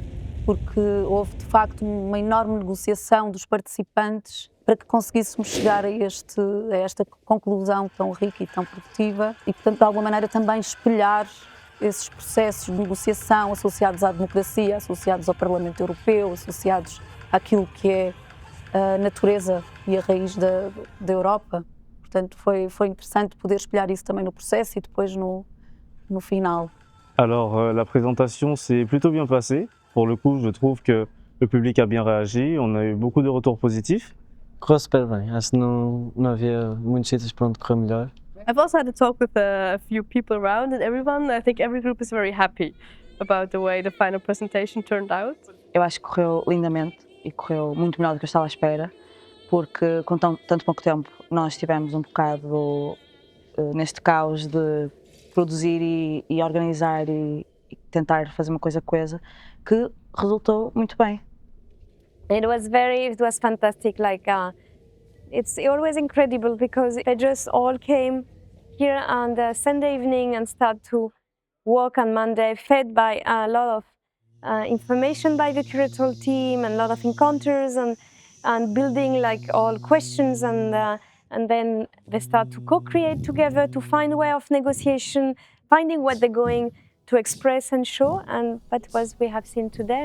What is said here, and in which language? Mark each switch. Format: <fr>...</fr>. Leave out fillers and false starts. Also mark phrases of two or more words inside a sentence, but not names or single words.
<pt>Porque houve, de facto, uma enorme negociação dos participantes para que conseguíssemos chegar a esta conclusão tão rica e tão produtiva e, portanto, de alguma maneira também espelhar esses processos de negociação associados à democracia, associados ao Parlamento Europeu, associados àquilo que é a natureza e a raiz da Europa. Portanto, foi interessante poder espelhar isso também no processo e depois no final.</pt> <fr>Alors, la présentation s'est plutôt bien passée. Pour le coup, je trouve que le public a bien réagi, on a eu beaucoup de retours positifs.</fr> <pt>Correu super bem, acho que não havia muitos sítios para onde correr melhor.</pt> <en>I've also had a talk with a few people around, and I think every group is very happy about the way the final presentation turned out.</en> <pt>Eu acho que correu lindamente e correu muito melhor do que eu estava à espera, porque com tanto pouco tempo nós estivemos um bocado neste caos de produzir e organizar e tentar fazer uma coisa coesa, que resultou muito bem.</pt> <en>It was fantastic. It's always incredible because they just all came here on the Sunday evening and start to work on Monday, fed by a lot of information by the curatorial team and a lot of encounters and building all questions and then they start to co-create together to find a way of negotiation, finding what they're going to express and show, and that's what we have seen today.</en>